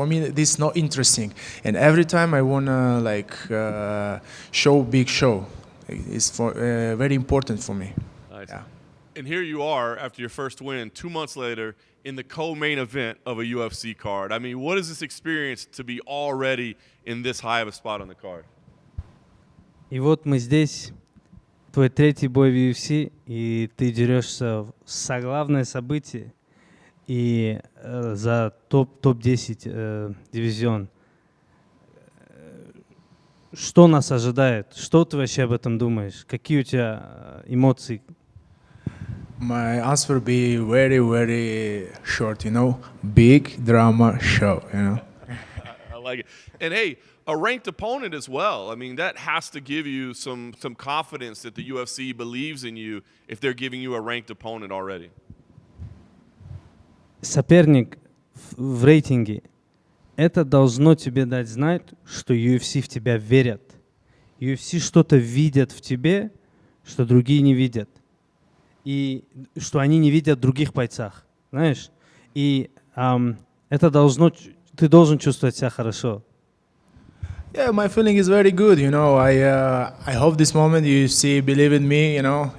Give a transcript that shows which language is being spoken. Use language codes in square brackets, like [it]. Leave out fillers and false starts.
[en] For me, this is not interesting. And every time I wanna like show big show. It's very important for me. Nice. Yeah. And here you are after your first win, 2 months later, in the co-main event of a UFC card. I mean, what is this experience to be already in this high of a spot on the card? [ru] И вот мы здесь, твой третий бой в UFC, и ты дерешься в соглавное событие и за топ-10 дивизион. Что нас ожидает? Что ты вообще об этом думаешь? Какие у тебя эмоции? [en] My answer will be very, very short, you know, big drama show, you know. I like it. And hey, a ranked opponent as well. I mean, that has to give you some confidence that the UFC believes in you if they're giving you a ranked opponent already. [ru] Соперник в рейтинге. Это должно тебе дать знать, что UFC в тебя верят. UFC что-то видят в тебе, что другие не видят. И что они не видят в других бойцах, знаешь? И это ты должен чувствовать себя хорошо. [en] Yeah, my feeling is very good, you know. I hope this moment you see, believe in me, you know.